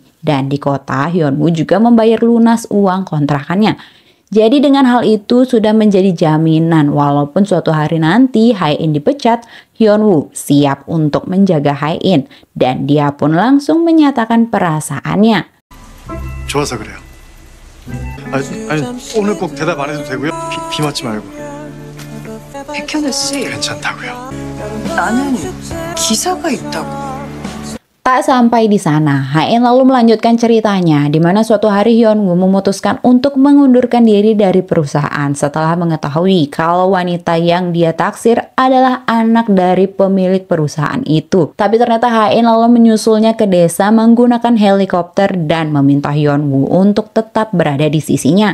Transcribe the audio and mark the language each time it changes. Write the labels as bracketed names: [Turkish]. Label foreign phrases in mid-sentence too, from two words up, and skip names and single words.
[Indonesian] Dan di kota, Hyun Woo juga membayar lunas uang kontrakannya. Jadi dengan hal itu sudah menjadi jaminan walaupun suatu hari nanti Hae In dipecat, Hyun Woo siap untuk menjaga Hae In. Dan dia pun langsung menyatakan perasaannya. [Korean] 좋아서 그래요. 아니 오늘 꼭 대답 안 해도 되고요. 비 맞지 말고. 백현우 씨, 괜찮다고요. 나는 기사가 있다고. [Indonesian] Tak sampai di sana, Hae In lalu melanjutkan ceritanya di mana suatu hari Hyun Woo memutuskan untuk mengundurkan diri dari perusahaan setelah mengetahui kalau wanita yang dia taksir adalah anak dari pemilik perusahaan itu. Tapi ternyata Hae In lalu menyusulnya ke desa menggunakan helikopter dan meminta Hyun Woo untuk tetap berada di sisinya.